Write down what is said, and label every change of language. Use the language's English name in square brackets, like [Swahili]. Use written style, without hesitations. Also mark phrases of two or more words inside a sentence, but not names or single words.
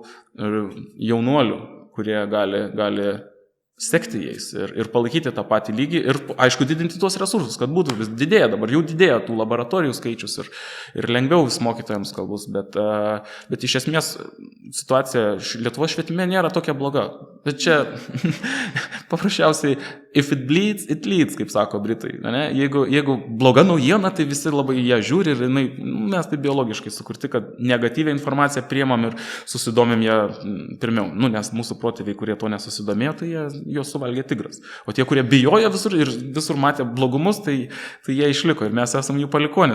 [Lithuanian] jaunuolių, kurie gali sekti jais ir palaikyti tą patį lygį ir, aišku, didinti tuos resursus, kad būtų vis didėja, dabar jau didėja tų laboratorijų skaičius ir lengviau vis mokytojams kalbus, bet iš esmės situacija Lietuvos švietime nėra tokia bloga. Bet čia paprasčiausiai [English] if it bleeds, it leads, [Lithuanian] kaip sako Britai. Jeigu bloga naujiena, tai visi labai ją žiūri ir mes tai biologiškai sukurti, kad negatyvią informaciją priemam ir susidomim ją pirmiau. Nes mūsų protėviai, kurie to nesusidomėjo, tai juos suvalgė tigras. O tie, kurie bijojo visur ir visur matė blogumus, tai jie išliko ir mes esam jų palikonės.